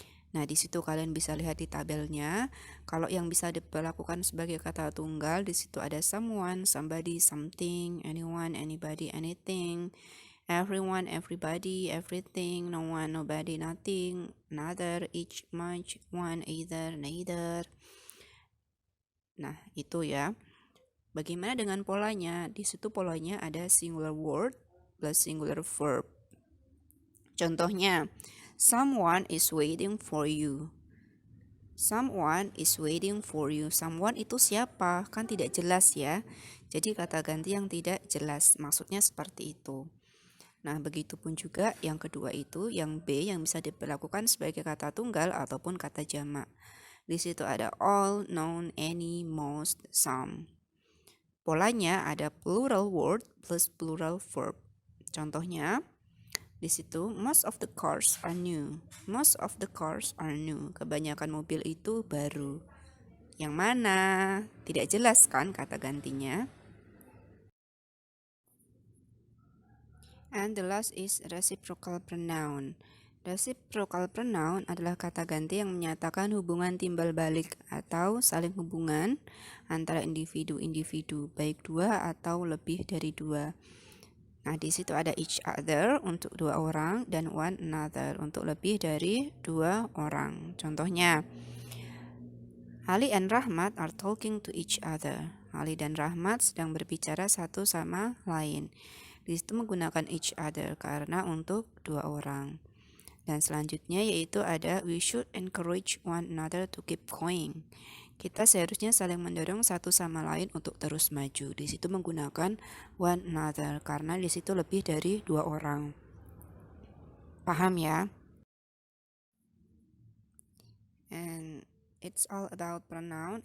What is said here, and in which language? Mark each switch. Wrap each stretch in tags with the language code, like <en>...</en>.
<id>Nah, di situ kalian bisa lihat di tabelnya, kalau yang bisa diperlakukan sebagai kata tunggal, di situ ada someone, somebody, something, anyone, anybody, anything, everyone, everybody, everything, no one, nobody, nothing, another, each, much, one, either, neither. Nah, itu ya. Bagaimana dengan polanya? Di situ polanya ada singular word plus singular verb.</id> <en>Contohnya, someone is waiting for you. Someone is waiting for you.</en> <id>Someone itu siapa? Kan tidak jelas ya. Jadi kata ganti yang tidak jelas. Maksudnya seperti itu. Nah, begitupun juga yang kedua itu, yang B yang bisa diperlakukan sebagai kata tunggal ataupun kata jamak. Di situ ada all, none, any, most, some. Polanya ada plural word plus plural verb. Contohnya, di situ,</id> <en>most of the cars are new. Most of the cars are new.</en> <id>Kebanyakan mobil itu baru. Yang mana? Tidak jelas kan kata gantinya.</id> <en>And the last is reciprocal pronoun.</en> <id>Reciprocal pronoun adalah kata ganti yang menyatakan hubungan timbal balik atau saling hubungan antara individu-individu, baik dua atau lebih dari dua. Nah, di situ ada each other untuk dua orang dan one another untuk lebih dari dua orang. Contohnya,</id> <en>Ali and Rahmat are talking to each other.</en> <id>Ali dan Rahmat sedang berbicara satu sama lain. Di situ menggunakan each other karena untuk dua orang. Dan selanjutnya yaitu ada</id> <en>we should encourage one another to keep going.</en> <id>Kita seharusnya saling mendorong satu sama lain untuk terus maju. Di situ menggunakan one another karena di situ lebih dari dua orang. Paham ya?</id> <en>And it's all about pronoun.</en>